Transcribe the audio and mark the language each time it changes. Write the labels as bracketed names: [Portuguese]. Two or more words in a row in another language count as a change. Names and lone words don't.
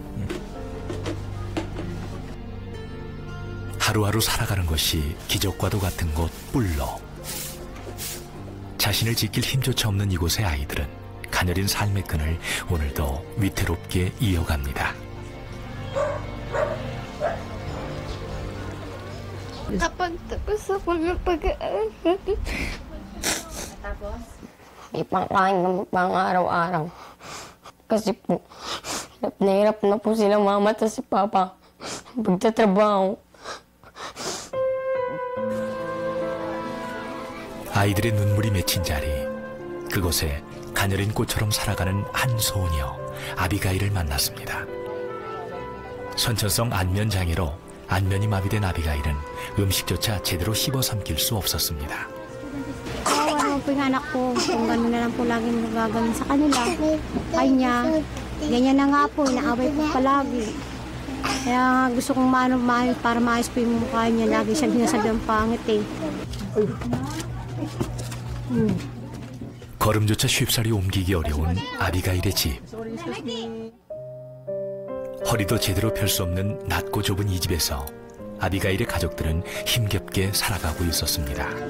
[Korean] 하루하루 살아가는 것이 기적과도 같은 곳 뿔로. 자신을 지킬 힘조차 없는 이곳의 아이들은 가녀린 삶의 끈을 오늘도 위태롭게 이어갑니다. [Filipino] Makapagtapos ako ng pag-aaral. Ipangkain kami pang araw-araw. Kasi po, hirap na po sila mama at si papa. Pagtatrabaho. [Korean] 아이들의 눈물이 맺힌 자리, 그곳에 가녀린 꽃처럼 살아가는 한 소녀 아비가일을 만났습니다. 선천성 안면 장애로 안면이 마비된 아비가일은 음식조차 제대로 씹어 삼킬 수 없었습니다. [Filipino] Kawawa naman po yung anak ko, kung gano'n na lang po laging nagagawin sa kanila. Kanya, ganyan na nga po, inaaway po palagi. Kaya gusto kong maano para maayos po yung mukha niya. Lagi siyang sinasabi ang pangit eh. [Korean] 걸음조차 쉽사리 옮기기 어려운 아비가일의 집. 허리도 제대로 펼 수 없는 낮고 좁은 이 집에서 아비가일의 가족들은 힘겹게 살아가고 있었습니다.